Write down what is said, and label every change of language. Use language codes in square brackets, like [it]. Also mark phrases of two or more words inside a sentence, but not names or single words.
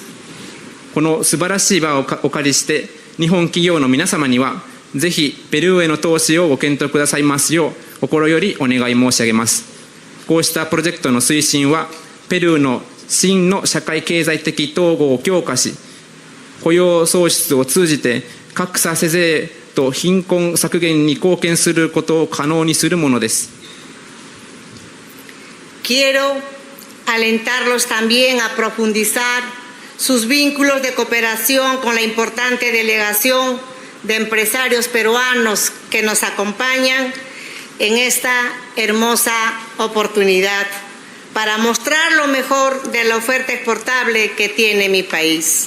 [ja] この素晴らしい場をお借りして日本企業の皆様にはぜひペルーへの投資をご検討くださいますよう心よりお願い申し上げます。こうしたプロジェクトの推進はペルーの真の社会経済的統合を強化し、雇用創出を通じて格差是正と貧困削減に貢献することを可能にするものです。 [es] Quiero alentarlos también a profundizar sus vínculos de cooperación con la importante delegación de empresarios peruanos que nos acompañan en esta hermosa oportunidad para mostrar lo mejor de la oferta exportable que tiene mi país.